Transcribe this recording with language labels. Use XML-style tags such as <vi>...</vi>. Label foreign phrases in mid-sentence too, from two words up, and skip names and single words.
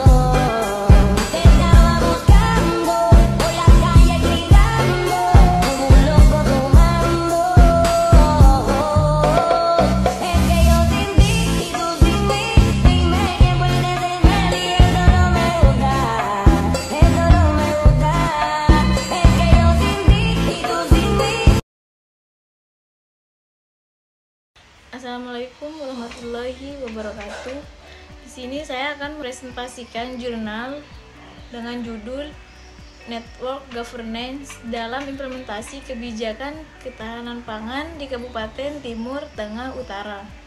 <es>Te estaba buscando por la calle gritando como un loco tomando. Es que yo sin ti y tú sin mí. Dime quién puede ser feliz. Esto no me gusta, esto no me gusta. Es que yo sin ti y tú sin mí.</es> <ar>السلام عليكم ورحمة الله وبركاته.</ar> <id>Di sini saya akan presentasikan jurnal dengan judul</id> <en>Network Governance</en> <id>dalam Implementasi Kebijakan Ketahanan Pangan di Kabupaten Timur Tengah Utara.</id>